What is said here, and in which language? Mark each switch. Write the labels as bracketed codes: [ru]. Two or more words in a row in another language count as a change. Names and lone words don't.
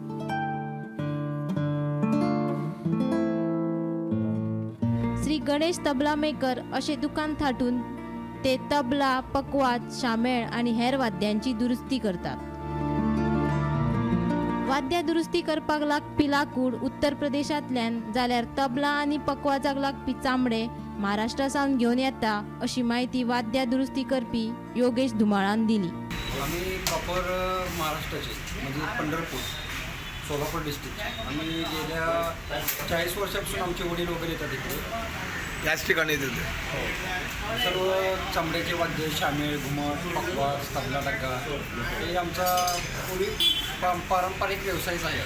[kok] श्री गणेश तबला मेकर अशें दुकान थाटून ते तबला, पकवाज, शामेळ आनी हेर वाद्यांची दुरुस्ती करतात. वाद्यां दुरुस्ती करपाक लागपी लाकूड उत्तर प्रदेशांतल्यान जाल्यार तबला आनी पकवाजाक लागपी चामडे महाराष्ट्रासावन घेवन येता अशी माहिती वाद्यां दुरुस्ती करपी योगेश धुमाळान दिली. [mr] आम्ही प्रॉपर महाराष्ट्राचे म्हणजे पंढरपूर सोलापूर डिस्ट्रिक्ट. आम्ही गेल्या 40 वर्षापासून आमचे वडील वगैरे येतात इथे याच ठिकाणी येते. सर्व चामड्याचे वाद्य, शामेळ, घुमट, पकवाज, तबला, डग्गा हे आमचा पारंपरिक व्यवसायच आहे.